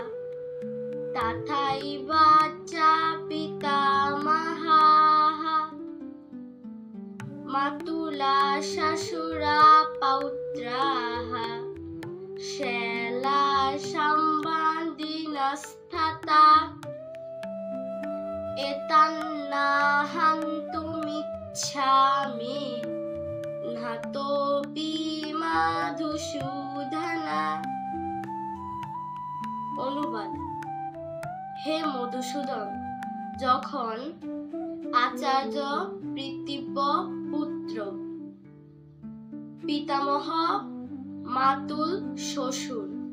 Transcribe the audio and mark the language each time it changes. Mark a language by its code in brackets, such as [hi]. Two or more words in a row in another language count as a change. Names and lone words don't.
[sa] तथैव च पितामहाः मातुला श्वशुरा पौत्राः शैला सम्बन्धिनस्तथा एतन्नाहन्तुमिच्छामि नातोऽपि মধুসূদন। [bn] অনুবাদ: হে মধুসূদন, যখন আচার্য পিতৃব্য পুত্র, পিতামহ মাতুল শ্বশুর,